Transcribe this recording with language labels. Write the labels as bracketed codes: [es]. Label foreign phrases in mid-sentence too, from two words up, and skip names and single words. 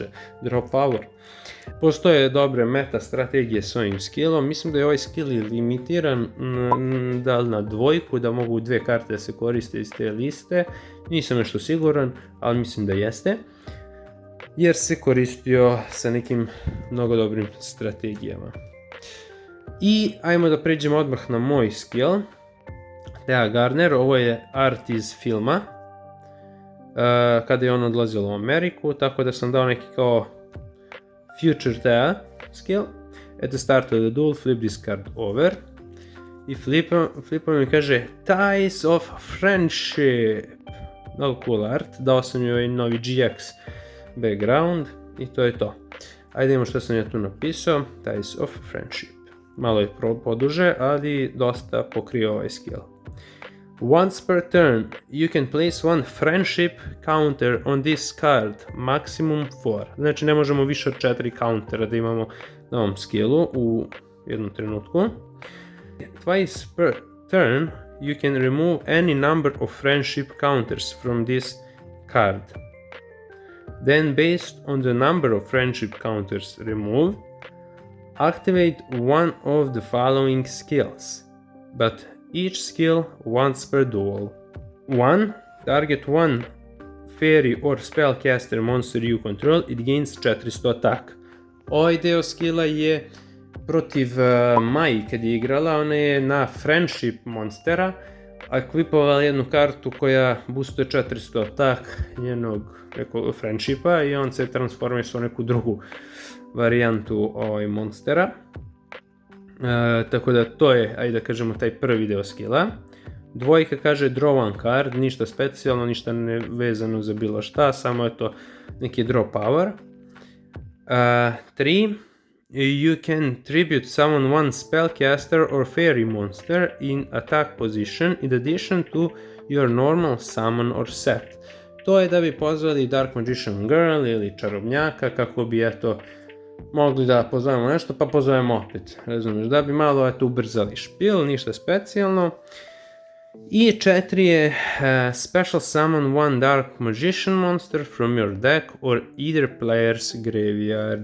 [en] Draw power. [sr] Postoje dobre meta strategije s ovim skillom. Mislim da je ovaj skill limitiran da li na dvojku, da mogu dve karte da se koriste iz te liste. Nisam nešto siguran, ali mislim da jeste. Jer se koristio sa nekim mnogo dobrim strategijama. I ajmo da pređemo odmah na moj skill. Thea Gardner, ovo je art iz filma. Kada je on odlazilo u Ameriku, tako da sam dao neki kao Future Thea skill. [en] At the start of the duel, flip this card over. [sr] I flipom mi kaže Ties of Friendship. Mnogo [en] cool art. [sr] Dao sam joj ovaj novi GX background i to je to. Ajde vidimo što sam ja tu napisao. Ties of Friendship. Malo je poduže, ali dosta pokrio ovaj skill. [en] Once per turn, you can place one friendship counter on this card, maximum 4. [sr] Znači ne možemo više od 4 countera da imamo na ovom skillu u jednom trenutku. [en] Twice per turn, you can remove any number of friendship counters from this card. Then based on the number of friendship counters removed, activate one of the following skills, but each skill once per duel. 1. Target one fairy or spellcaster monster you control, it gains 400 attack. [sr] Ovaj deo skilla je protiv Mai kad je igrala, ona je na friendship monstera ekvipovala jednu kartu koja boostuje 400 attack njenog friendshipa i on se transformuje u neku drugu varijantu monstera. Tako da to je, ajde da kažemo, taj prvi deo skilla. Dvojka kaže [en] draw one card, [sr] ništa specijalno, ništa ne vezano za bilo šta, samo je to neki [en] draw power. 3. You can tribute summon one spellcaster or fairy monster in attack position in addition to your normal summon or set. [sr] To je da bi pozvali Dark Magician Girl ili čarobnjaka kako bi mogli da pozovemo nešto, pa pozovemo opet, razumiješ, da bi malo ubrzali špil, ništa specijalno. I 4 je [en] special summon one Dark Magician monster from your deck or either player's graveyard.